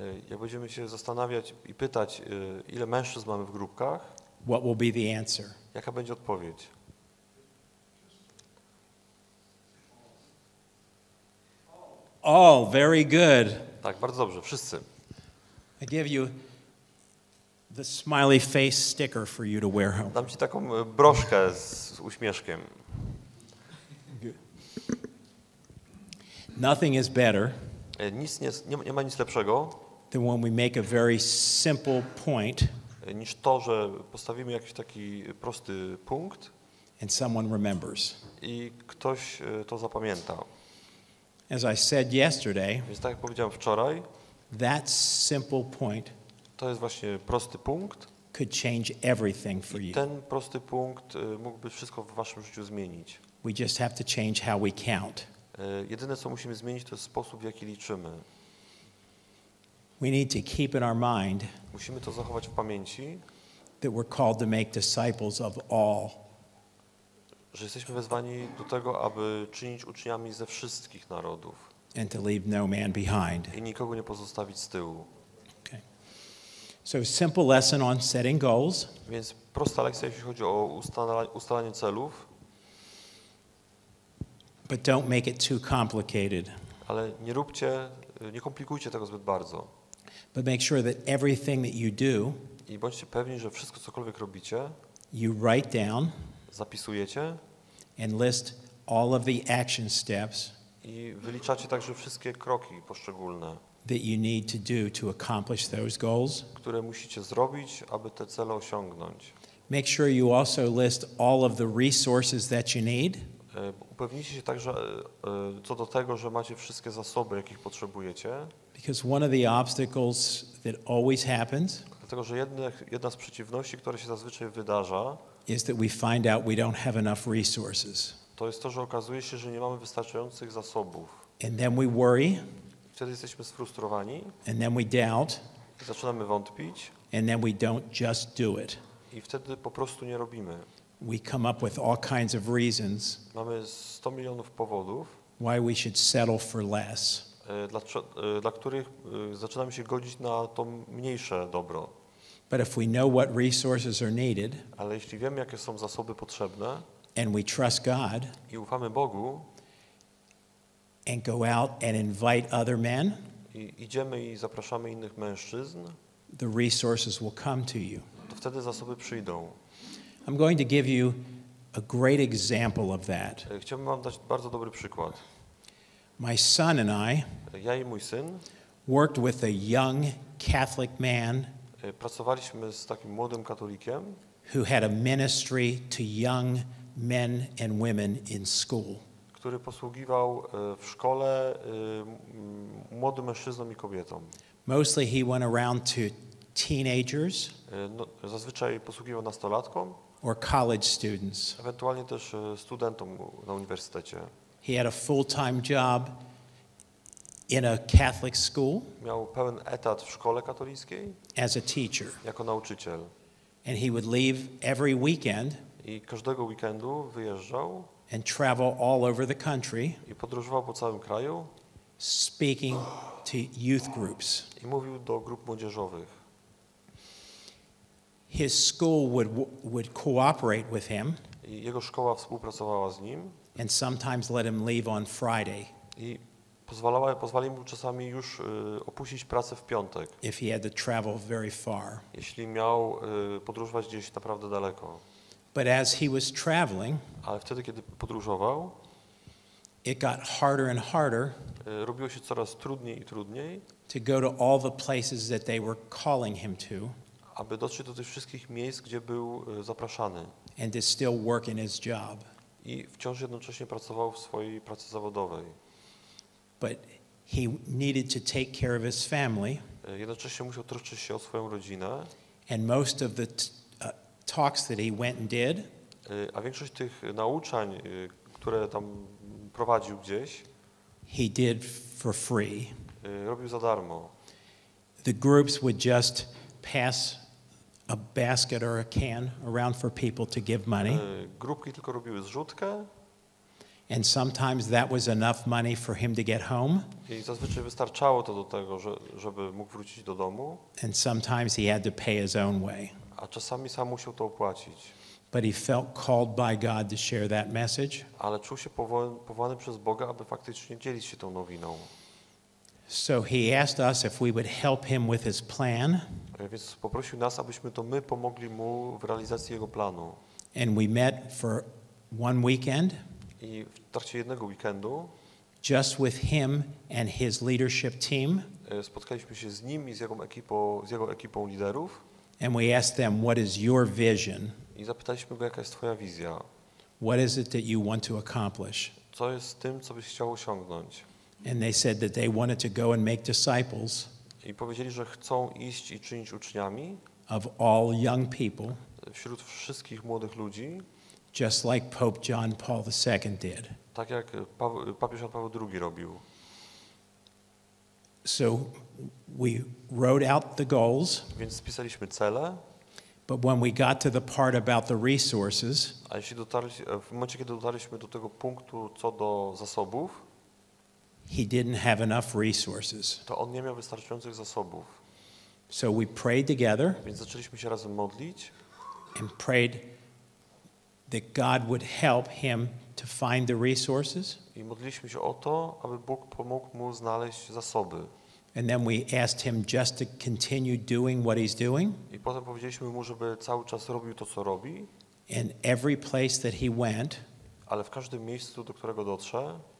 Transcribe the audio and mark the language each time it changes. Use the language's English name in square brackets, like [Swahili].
[Polish] jak będziemy się zastanawiać i pytać, ile mężczyzn mamy w grupkach, [English] what will be the answer? [Polish] jaka będzie odpowiedź? [English] All, very good. [Polish] Tak, bardzo dobrze, wszyscy. [English] I give you the smiley face sticker for you to wear home. [Polish] Dam ci taką broszkę z uśmieszkiem. [English] Nothing is better [Polish] Nie ma nic lepszego [English] than when we make a very simple point [Polish] niż to, że postawimy jakiś taki prosty punkt [English] and someone remembers. [Polish] i ktoś to zapamięta. [English] As I said yesterday, [Polish] Więc tak jak powiedziałem wczoraj, [English] that simple point [Polish] to jest właśnie prosty punkt. [English] could change everything for [Polish] I [English] you. [Polish] ten prosty punkt mógłby wszystko w waszym życiu zmienić. [English] We just have to change how we count. [Polish] Jedyne, co musimy zmienić, to jest sposób, w jaki liczymy. [English] We need to keep in our mind [Polish] Musimy to zachować w pamięci, [English] that we're called to make disciples of all. [Polish] że jesteśmy wezwani do tego, aby czynić uczniami ze wszystkich narodów [English] And to leave no man behind. [Polish] i nikogo nie pozostawić z tyłu. [English] Okay. So, simple lesson on setting goals. [Polish] Więc prosta lekcja, jeśli chodzi o ustalanie celów, [English] But don't make it too complicated. [Polish] ale nie komplikujcie tego zbyt bardzo. [English] But make sure that everything that you do, [Polish] I bądźcie pewni, że wszystko, cokolwiek robicie, [English] you write down [Polish] zapisujecie [English] and list all of the action steps [Polish] i wyliczacie także wszystkie kroki poszczególne, [English] that you need to do to accomplish those goals. [Polish] które musicie zrobić, aby te cele osiągnąć. [English] Make sure you also list all of the resources that you need. [Polish] Upewnijcie się także co do tego, że macie wszystkie zasoby, jakich potrzebujecie, [English] Because one of the obstacles that always happens [Polish] dlatego że jedna z przeciwności, która się zazwyczaj wydarza, [English] is that we find out we don't have enough resources. [Polish] to jest to, że okazuje się, że nie mamy wystarczających zasobów. [English] And then we worry, [Polish] Wtedy jesteśmy sfrustrowani, [English] and then we doubt, [Polish] zaczynamy wątpić [English] and then we don't just do it. [Polish] i wtedy po prostu nie robimy. [English] We come up with all kinds of reasons [Polish] Mamy 100 milionów powodów, [English] why we should settle for less. [Polish] dla których zaczynamy się godzić na to mniejsze dobro. [English] But if we know what resources are needed [Polish] Ale jeśli wiemy, jakie są zasoby potrzebne [English] and we trust God [Polish] i ufamy Bogu [English] and go out and invite other men, [Polish] i idziemy i zapraszamy innych mężczyzn, [English] the resources will come to you. [Polish] to wtedy zasoby przyjdą. [English] I'm going to give you a great example of that. [Polish] Chciałbym wam dać bardzo dobry przykład. [English] My son and I [Polish] Ja i mój syn [English] worked with a young Catholic man [Polish] pracowaliśmy z takim młodym katolikiem, [English] who had a ministry to young men and women in school. [Polish] który posługiwał w szkole młodym mężczyznom i kobietom. [English] Mostly he went around to teenagers [Polish] Zazwyczaj posługiwał nastolatkom, [English] or college students. [Polish] ewentualnie też studentom na uniwersytecie. [English] He had a full-time job in a Catholic school [Polish] Miał pełen etat w szkole katolickiej [English] as a teacher. [Polish] jako nauczyciel. [English] And he would leave every weekend [Polish] I każdego weekendu wyjeżdżał [English] and travel all over the country [Polish] i podróżował po całym kraju [English] speaking to youth groups. [Polish] i mówił do grup młodzieżowych. [English] His school would cooperate with him [Polish] I jego szkoła współpracowała z nim [English] and sometimes let him leave on Friday [Polish] i pozwali mu czasami już opuścić pracę w piątek, [English] if he had to travel very far. [Polish] jeśli miał podróżować gdzieś naprawdę daleko. [English] But as he was traveling, [Polish] Ale wtedy, kiedy podróżował, [English] it got harder and harder [Polish] robiło się coraz trudniej i trudniej, [English] to go to all the places that they were calling him to [Polish] aby dotrzeć do tych wszystkich miejsc, gdzie był zapraszany. [English] and to still work in his job. [Polish] I wciąż jednocześnie pracował w swojej pracy zawodowej. [English] But he needed to take care of his family, [Polish] Jednocześnie musiał troszczyć się o swoją rodzinę [English] And most of the talks that he went and did, [Polish] A większość tych nauczań, które tam prowadził gdzieś, [English] he did for free. [Polish] Robił za darmo. [English] The groups would just pass a basket or a can around for people to give money. [Polish] Grupki tylko robiły zrzutkę. [English] And sometimes that was enough money for him to get home. [Polish] I zazwyczaj wystarczało to do tego, żeby mógł wrócić do domu. [English] And sometimes he had to pay his own way. [Polish] A czasami sam musiał to opłacić. [English] But he felt called by God to share that message. [Polish] Ale czuł się powołany przez Boga, aby faktycznie dzielić się tą nowiną. [English] So he asked us if we would help him with his plan. [Polish] Więc poprosił nas, abyśmy to my pomogli mu w realizacji jego planu. [English] And we met for one weekend. [Polish] I w trakcie jednego weekendu [English] just with him and his leadership team. [Polish] Spotkaliśmy się z nim i z jego ekipą liderów. [English] And we asked them, what is your vision? [Polish] I zapytaliśmy go, jaka jest twoja wizja? [English] What is it that you want to accomplish? [Polish] Co jest tym, co byś chciał osiągnąć? [English] And they said that they wanted to go and make disciples [Polish] I powiedzieli, że chcą iść i czynić uczniami [English] of all young people, [Polish] wśród wszystkich młodych ludzi, [English] just like Pope John Paul II did. [Polish] tak jak papież Jan Paweł II robił. [English] So we wrote out the goals, [Polish] Więc spisaliśmy cele, [English] but when we got to the part about the resources, [Polish] a w momencie, kiedy dotarliśmy do tego punktu co do zasobów, [English] he didn't have enough resources. [Polish] to on nie miał wystarczających zasobów. [English] So we prayed together [Polish] Więc zaczęliśmy się razem modlić [English] and prayed that God would help him to find the resources. [Polish] i modliliśmy się o to, aby Bóg pomógł mu znaleźć zasoby. [English] And then we asked him just to continue doing what he's doing. [Polish] I potem powiedzieliśmy mu, żeby cały czas robił to, co robi. [English] And every place that he went, [Polish] Ale w każdym miejscu, do którego dotrze,